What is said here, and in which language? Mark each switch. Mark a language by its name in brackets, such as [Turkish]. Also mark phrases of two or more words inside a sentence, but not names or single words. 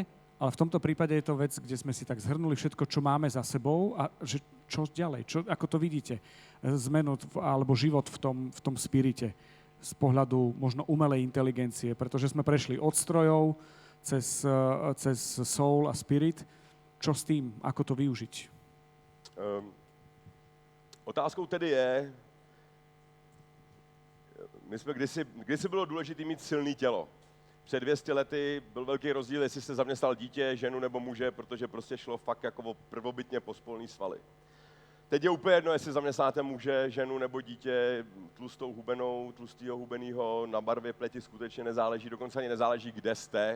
[Slovak] Ale v tomto prípade je to vec, kde sme si tak zhrnuli všetko, čo máme za sebou a že čo ďalej, ako to vidíte, zmenu alebo život v tom spirite z pohľadu možno umelej inteligencie, pretože sme prešli od strojov cez soul a spirit. Čo s tým? Ako to využiť? [Czech] Otázkou tedy je, my jsme kdysi bylo důležité mít silné tělo. Před 200 lety byl velký rozdíl, jestli jste zaměstnal dítě, ženu nebo muže, protože prostě šlo fakt jako o prvobytně pospolný svaly. Teď je úplně jedno, jestli zaměstnáte muže, ženu nebo dítě, tlustou hubenou, tlustýho hubenýho, na barvě pleti skutečně nezáleží, dokonce ani nezáleží, kde jste.